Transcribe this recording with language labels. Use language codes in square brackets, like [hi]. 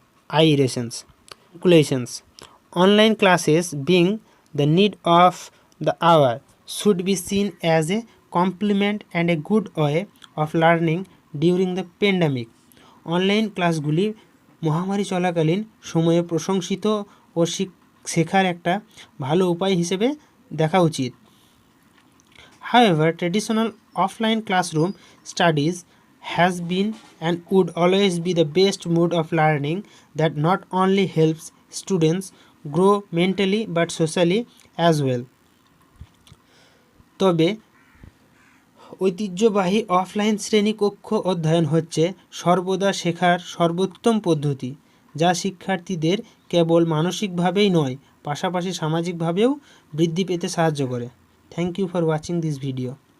[en] I iterations, calculations, online classes being the need of the hour should be seen as a complement and a good way of learning during the pandemic. [bn] Online ক্লাসগুলি মহামারী চলাকালীন সময়ে প্রশংসিত ও শেখার একটা ভালো উপায় হিসেবে দেখা উচিত। [en] However, traditional offline classroom studies has been and would always be the best mode of learning that not only helps students grow mentally but socially as well. [bn] তবে ঐতিহ্যবাহী অফলাইন শ্রেণীকক্ষ অধ্যয়ন হচ্ছে সর্বদা শেখার সর্বোত্তম পদ্ধতি, যা শিক্ষার্থীদের কেবল মানসিকভাবেই নয়, পাশাপাশি সামাজিকভাবেও বৃদ্ধি পেতে সাহায্য করে। [en] Thank you for watching this video.